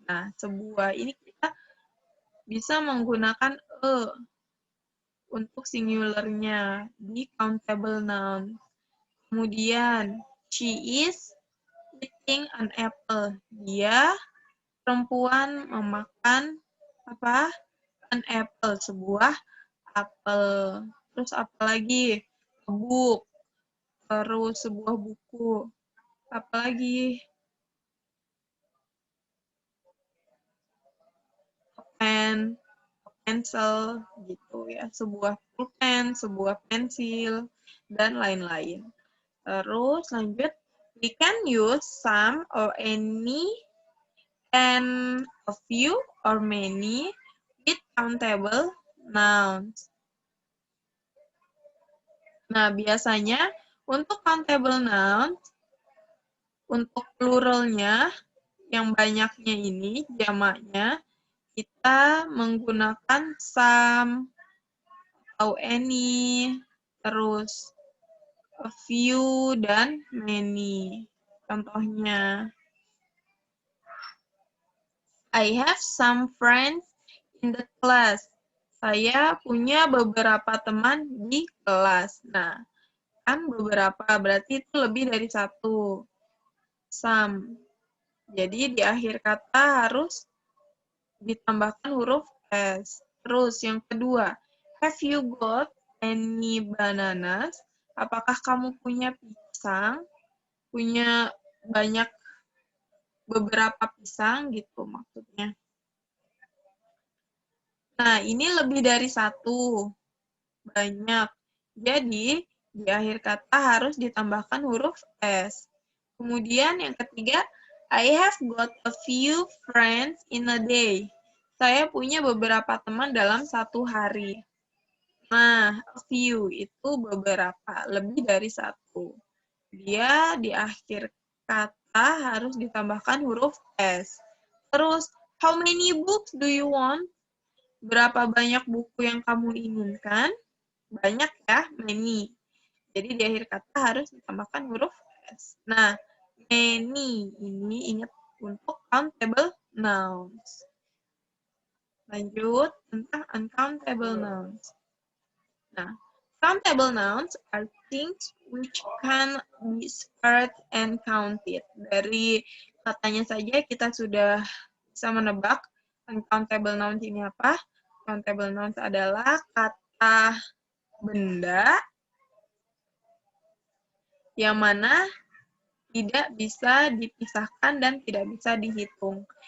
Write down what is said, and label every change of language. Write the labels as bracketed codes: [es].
[id] Nah, sebuah ini kita bisa menggunakan untuk singularnya di countable noun. Kemudian, [en] she is eating an apple. [id] Dia perempuan memakan apa? [en] An apple, [id] sebuah apel. Terus apa lagi? [en] A book. [id] Terus sebuah buku. Apa lagi? Pen, pencil, gitu ya. Sebuah pulpen, sebuah pensil, dan lain-lain. Terus lanjut, [en] we can use some or any and a few or many with countable nouns. [id] Nah, biasanya untuk countable nouns, untuk pluralnya, yang banyaknya ini, jamaknya, kita menggunakan some atau any, terus a few, dan many. Contohnya, [en] I have some friends in the class. [id] Saya punya beberapa teman di kelas. Nah, kan beberapa, berarti itu lebih dari satu. Some. Jadi di akhir kata harus ditambahkan huruf S. Terus yang kedua, [en] have you got any bananas? [id] Apakah kamu punya pisang? Punya banyak beberapa pisang gitu maksudnya. Nah, ini lebih dari satu. Banyak. Jadi, di akhir kata harus ditambahkan huruf S. Kemudian yang ketiga, [en] I have got a few friends in a day. [id] Saya punya beberapa teman dalam satu hari. Nah, a few itu beberapa, lebih dari satu. Dia di akhir kata harus ditambahkan huruf S. Terus, [en] how many books do you want? [id] Berapa banyak buku yang kamu inginkan? Banyak ya, many. Jadi di akhir kata harus ditambahkan huruf S. Nah, many ini ingat untuk countable nouns. Lanjut tentang uncountable nouns. [en] Nah, countable nouns are things which can be spared and counted. [id] Dari katanya saja kita sudah bisa menebak uncountable nouns ini apa. Countable nouns adalah kata benda yang mana tidak bisa dipisahkan dan tidak bisa dihitung.